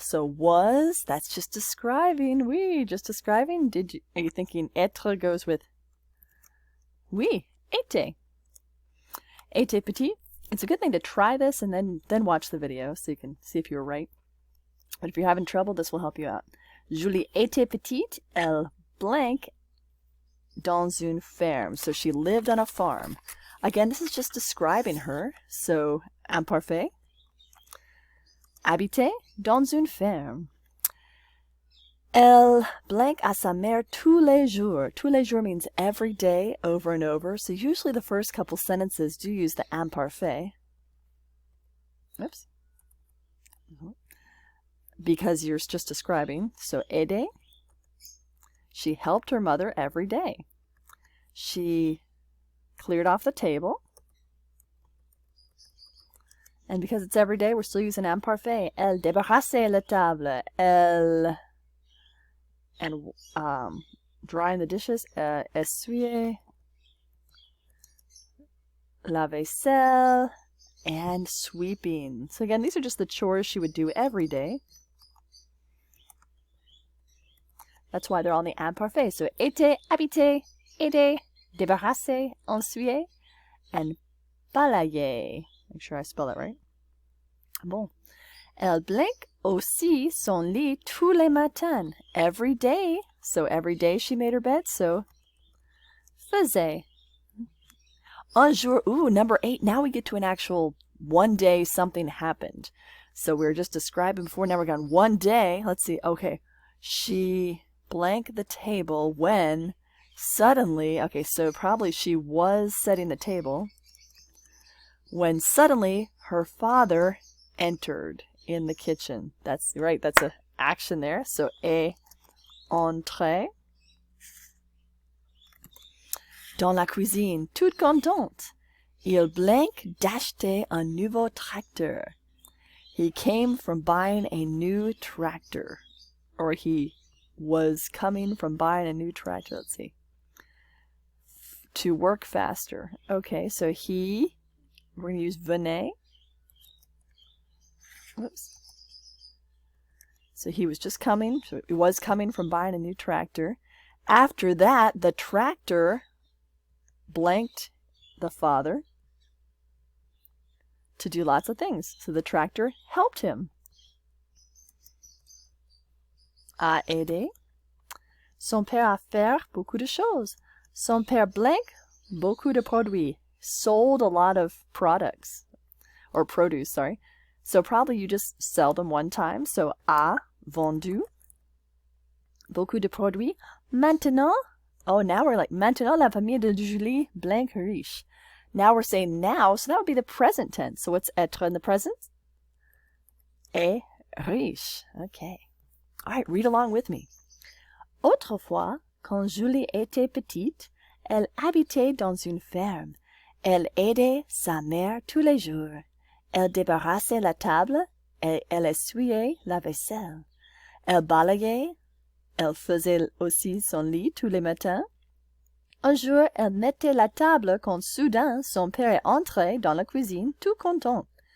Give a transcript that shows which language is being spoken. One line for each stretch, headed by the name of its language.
English: So was, that's just describing. Oui, just describing. Are you thinking être goes with oui, était.
French: Était petit.
English: It's a good thing to try this and then watch the video so you can see if you were right. But if you're having trouble, this will help you out.
French: Julie était petite, elle blank dans une ferme.
English: So she lived on a farm. Again, this is just describing her. So, imparfait.
French: Habitait dans une ferme. Elle blank à sa mère tous les jours. Tous les jours
English: means every day, over and over. So usually the first couple sentences do use the imparfait. Oops. Because you're just describing. So, aider. She helped her mother every day. She cleared off the table. And because it's every day, we're still using imparfait.
French: Elle débarrassait la table.
English: Elle... And drying the dishes.
French: Essuyer. La vaisselle.
English: And sweeping. So again, these are just the chores she would do every day. That's why they're on the imparfait. So, était, habiter, aider, débarrasser, essuyer, and balayer. Make sure I spell it right.
French: Bon. Elle blank aussi son lit tous les matins.
English: Every day. So, every day she made her bed. So, faisait.
French: Un jour.
English: Ooh, number 8. Now we get to an actual one day something happened. So, we were just describing before. Now we're going one day. Let's see. Okay. She blank the table when suddenly, okay, so probably she was setting the table when suddenly her father entered in the kitchen. That's right, that's an action there.
French: So, entrée dans la cuisine, toute contente. Il blank d'acheter un nouveau tracteur.
English: He came from buying a new tractor. Or he was coming from buying a new tractor. Let's see. To work faster. Okay, so he, we're going to use venait. Whoops. So he was just coming, so he was coming from buying a new tractor. After that, the tractor blanked the father to do lots of things. So the tractor helped him.
French: A aider. Son père a faire beaucoup de choses. Son père blank beaucoup de produits.
English: Sold a lot of products. Or produce, sorry. So probably you just sell them one time.
French: So, a vendu beaucoup de produits. Maintenant,
English: oh, now we're like,
French: maintenant la famille de Julie blank riche.
English: Now we're saying now, so that would be the present tense. So what's être in the present?
French: Est riche.
English: Okay. All right, read along with me.
French: Autrefois, quand Julie était petite, elle habitait dans une ferme. Elle aidait sa mère tous les jours. Elle débarrassait la table et elle essuyait la vaisselle. Elle balayait. Elle faisait aussi son lit tous les matins. Un jour, elle mettait la table quand soudain son père est entré dans la cuisine tout content.